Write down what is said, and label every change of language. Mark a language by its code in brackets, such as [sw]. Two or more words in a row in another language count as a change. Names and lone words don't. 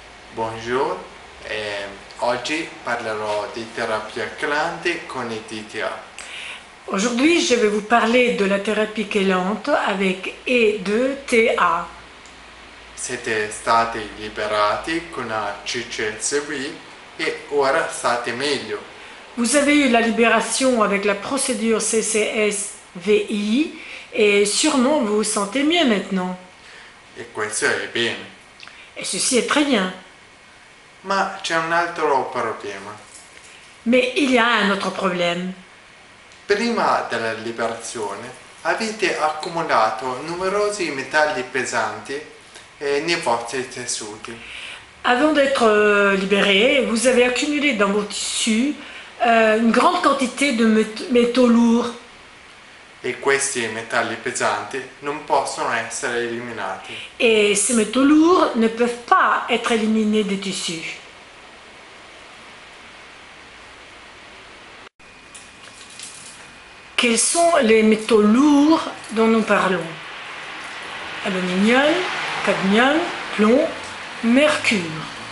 [fr] Bonjour, [it] oggi parlerò di terapia chelante con il DTA. [fr] Aujourd'hui, je vais vous parler de la thérapie chélante avec E2TA. [it] Siete stati liberati con la CCSV e ora state meglio. [fr] Vous avez eu la libération avec la procédure CCSVI et sûrement vous vous sentez mieux maintenant. [it] E questo è bene. [fr] Et ceci est très bien. [it] Ma c'è un altro problema. [fr] Mais il y a un autre problème. [it] Prima della liberazione avete accumulato numerosi metalli pesanti nei vostri tessuti. [fr] Avant d'être libéré, vous avez accumulé dans vos tissus une grande quantité de métaux lourds. [it] E questi metalli pesanti non possono essere eliminati. [fr] Et ces métaux lourds ne peuvent pas être éliminés des tissus. Quels sont les métaux lourds dont nous parlons? Aluminium, cadmium, plomb, mercure.